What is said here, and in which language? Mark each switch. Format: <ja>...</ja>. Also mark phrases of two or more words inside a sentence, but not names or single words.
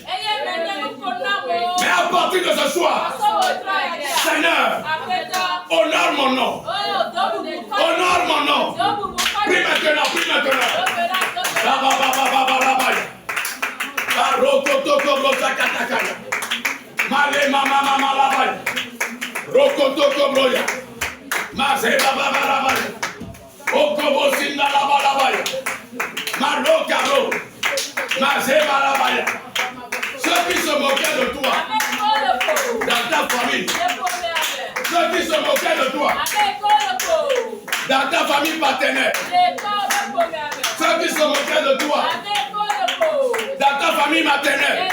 <fr>Mais à partir de ce soir, Seigneur, honore mon nom. Honore mon nom. Prie maintenant, prie maintenant. Male mama mama labaya. Rokotoko broya. Maze baba labaya. Okobo sinda labaya. Maroka ro. Maze labaya. Ceux qui se moquaient de toi dans ta famille. Ceux qui se moquaient de toi dans ta famille partenaire. Ceux qui se moquaient de toi dans ta famille maternelle.</fr>